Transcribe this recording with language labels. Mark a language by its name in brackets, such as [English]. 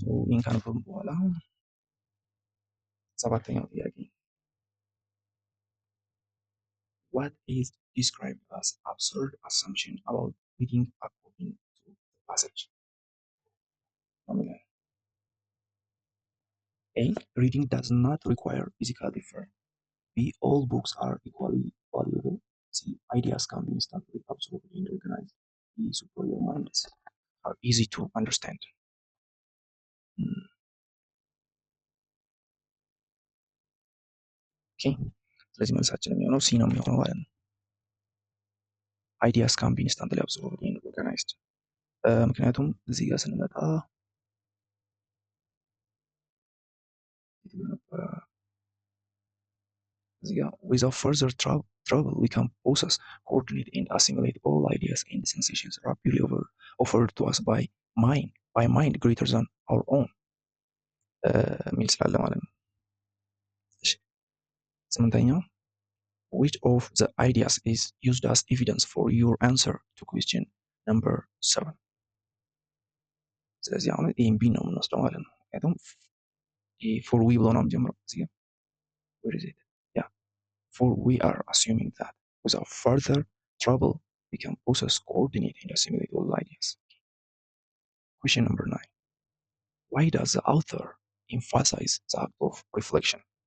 [Amharic] ይህን ካነበብን በኋላ ሰባተኛው ጥያቄ [English] what is described as absurd assumption about reading according to the passage? A. Reading does not require physical effort. B. All books are equally valuable. C. Ideas can be instantly absorbed and organized. D. Superior minds are easy to understand. Hmm, ኦኬ [Amharic] ስለዚህ መልሳችን የሚሆነው ሲ ነው የሚሆነው ማለት ነው። [English] አይዲያስ ካን ቢ ኢንስታንትሊ አብሶርብድ ኤንድ ኦርጋናይዝድ። [Amharic] ምክንያቱም እዚህ ጋር ስንመጣ እዚህ ጋር [English] without further trouble we can process, coordinate and assimilate all ideas and sensations rapidly offered to us by mind greater than our own [Amharic] የሚል ስላለ ማለት ነው። እሺ ስምንተኛው [English] which of the ideas is used as evidence for your answer to question number 7? [Amharic] ስለዚህ አሁን ይህም ቢ ነው የምንወስደው ማለት ነው። ምክንያቱም [English] ፎር ዊ [Amharic] ብሎ ነው የሚጀምረው እዚህ ጋር [English] where is it? Yeah, for we are assuming that without further trouble we can process, coordinate and assimilate all ideas. Question number 9. Why does the author emphasize the act of reflection?